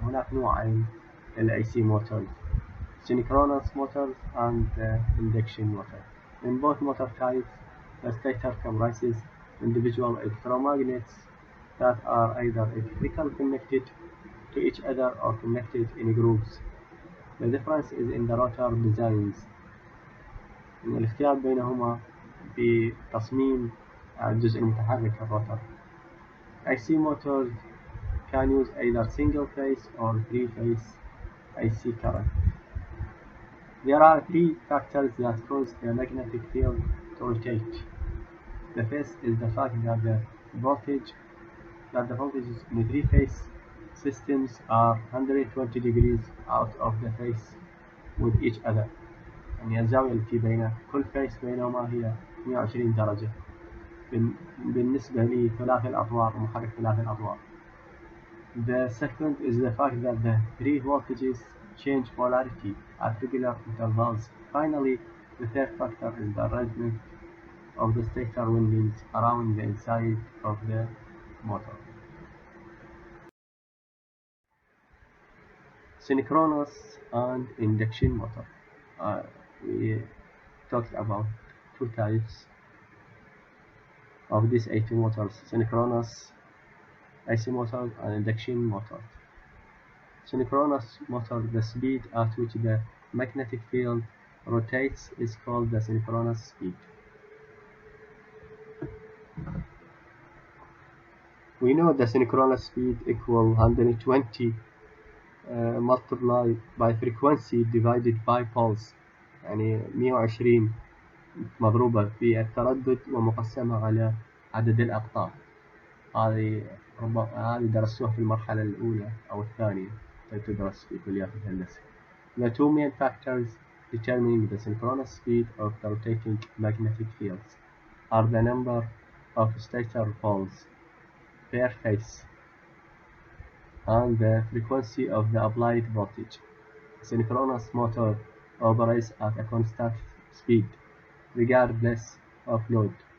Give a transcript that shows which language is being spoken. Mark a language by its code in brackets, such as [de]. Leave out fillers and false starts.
[ar] هناك نوعين [en] AC motors, synchronous motors and the induction motor. In both motor types, the stator comprises individual electromagnets that are either electrically connected to each other or connected in groups. The difference is in the rotor designs. [ar] الاختلاف بينهما بتصميم الجزء المتحرك الروتر. [en] AC motors can use either single phase or three phase AC current. There are three factors that cause the magnetic field to rotate. The first is the fact that the voltages in three-phase systems are 120 degrees out of the phase with each other. [ar] يعني الزاوية التي بين كل فيس بينهما هي 120 درجة بالنسبة لثلاثي الأطوار ومحرك ثلاثي الأطوار. [en] The second is the fact that the three voltages change polarity at regular intervals. Finally, the third factor is the arrangement of the stator windings around the inside of the motor. Synchronous and induction motor. We talked about two types of these AC motors: synchronous AC motors and induction motors. Synchronous motor, the speed at which the magnetic field rotates is called the synchronous speed. We know the synchronous speed equals 120 multiplied by frequency divided by pulse. [ar] يعني 120 مضروبة في التردد ومقسمة على عدد الأقطاب. هذه درسوها في المرحلة الأولى أو الثانية تدرس في كليات الهندسة. [en] The two main factors determining the synchronous speed of the rotating magnetic fields are the number of stator poles per phase and the frequency of the applied voltage. A synchronous motor operates at a constant speed, regardless of load.